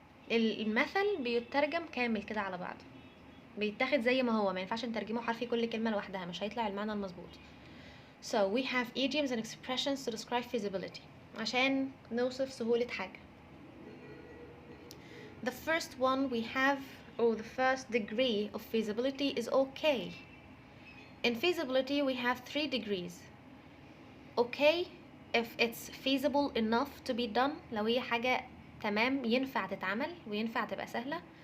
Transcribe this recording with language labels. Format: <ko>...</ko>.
<ar>المثل بيترجم كامل كده على بعض، بيتاخد زي ما هو، ما ينفعش نترجمه حرفي كل كلمة لوحدها، مش هيطلع المعنى المظبوط.</ar> <en>So we have idioms and expressions to describe feasibility</en> <ar>عشان نوصف سهولة حاجة.</ar> <en>The first one we have, or the first degree of feasibility, is okay. In feasibility we have 3 degrees. Okay if it's feasible enough to be done،</en> <ar>لو هي حاجة تمام ينفع تتعمل وينفع تبقى سهلة.</ar>